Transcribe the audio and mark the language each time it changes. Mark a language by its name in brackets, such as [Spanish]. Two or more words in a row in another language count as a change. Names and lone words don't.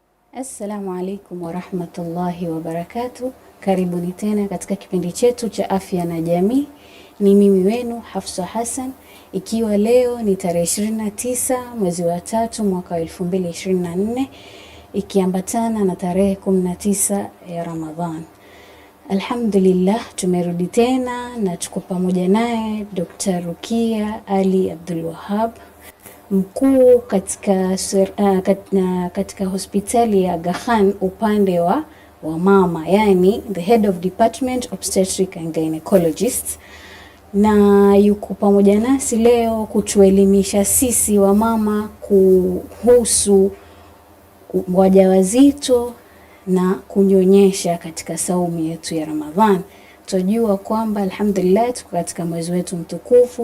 [Arabic] السلام عليكم ورحمة الله وبركاته. [Swahili] Karibuni tena katika kipindi chetu cha afya na jamii. Ni mimi wenu Hafsa Hassan, ikiwa leo ni tarehe 29 mwezi wa 3 mwaka 2024, ikiambatana na tarehe 19 ya Ramadhan. Alhamdulillah, tumerudi tena na tuko pamoja naye Dr. Rukiya Ali Abdulwahab, mkuu katika hospitali ya Haajar upande wa mama, yani [English] the head of department obstetric and gynecologist, [Swahili] na yuko pamoja nasi leo kutuelimisha sisi wa mama kuhusu wajawazito na kunyonyesha katika saumu yetu ya Ramadhan. Tunajua kwamba alhamdulillah tuko katika mwezi wetu mtukufu.